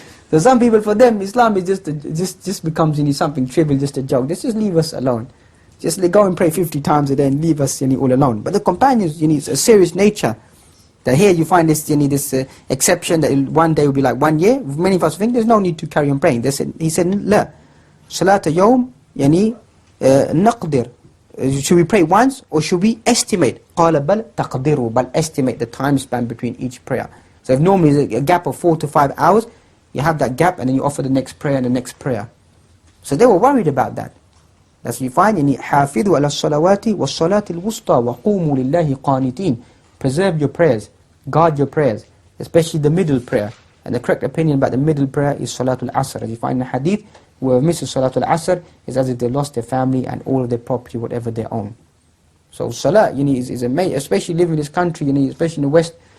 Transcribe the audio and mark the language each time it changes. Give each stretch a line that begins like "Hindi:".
English: So some people, for them, Islam is just becomes something trivial, just a joke. Just leave us alone. Just go and pray 50 times a day and leave us all alone. But the companions, it's a serious nature. That here you find this exception that one day will be like 1 year. Many of us think there's no need to carry on praying. He said,
Arabic: لا صلاة يوم نقدر.
English: Should we pray once or should we estimate?
Arabic: قال بل تقدروا,
English: but estimate the time span between each prayer. So if normally there's a gap of 4 to 5 hours, you have that gap and then you offer the next prayer and the next prayer. So they were worried about that. That's what you find in
Arabic: حافظوا على الصلوات والصلاة الوسطى وقوموا لله قانتين.
English: Preserve your prayers, guard your prayers, especially the middle prayer. And the correct opinion about the middle prayer is Salatul Asr. As you find in the hadith, whoever misses Salatul Asr is as if they lost their family and all of their property, whatever they own. So Salah, is amazing, especially living in this country, especially in the West.